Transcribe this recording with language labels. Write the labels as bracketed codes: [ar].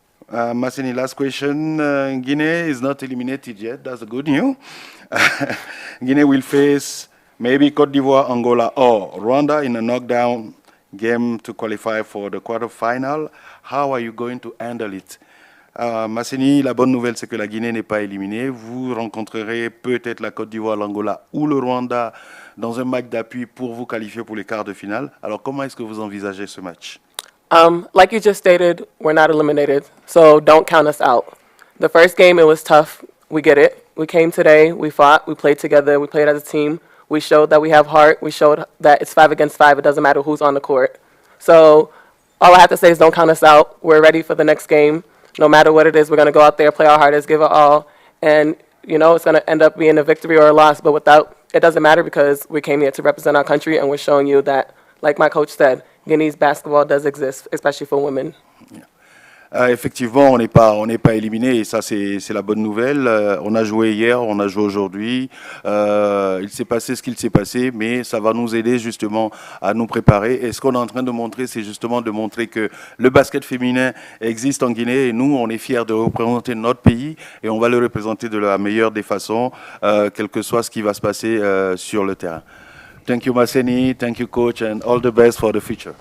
[en] Masseni, last question. Guinea is not eliminated yet. That's a good news. Guinea will face maybe Côte d'Ivoire, Angola, or Rwanda in a knockdown game to qualify for the quarterfinal. How are you going to handle it? [fr] Masseni, la bonne nouvelle, c'est que la Guinée n'est pas éliminée. Vous rencontrerez peut-être la Côte d'Ivoire, l'Angola ou le Rwanda dans un match d'appui pour vous qualifier pour les quarts de finale. Alors, comment est-ce que vous envisagez ce match? [en] Like you just stated, we're not eliminated, so don't count us out. The first game, it was tough. We get it. We came today, we fought, we played together, we played as a team. We showed that we have heart. We showed that it's 5 against 5. It doesn't matter who's on the court. So all I have to say is don't count us out. We're ready for the next game. No matter what it is, we're going to go out there, play our hardest, give it all. And, you know, it's going to end up being a victory or a loss. But it doesn't matter because we came here to represent our country, and we're showing you that like my coach said, Guinea's basketball does exist, especially for women. [fr] Effectivement, on n'est pas éliminé et ça c'est la bonne nouvelle. On a joué hier, on a joué aujourd'hui. Il s'est passé ce qu'il s'est passé, mais ça va nous aider justement à nous préparer. Et ce qu'on est en train de montrer, c'est justement de montrer que le basket féminin existe en Guinée et nous, on est fiers de représenter notre pays et on va le représenter de la meilleure des façons, quel que soit ce qui va se passer sur le terrain. [en] Thank you, Maseni. Thank you, coach, and all the best for the future.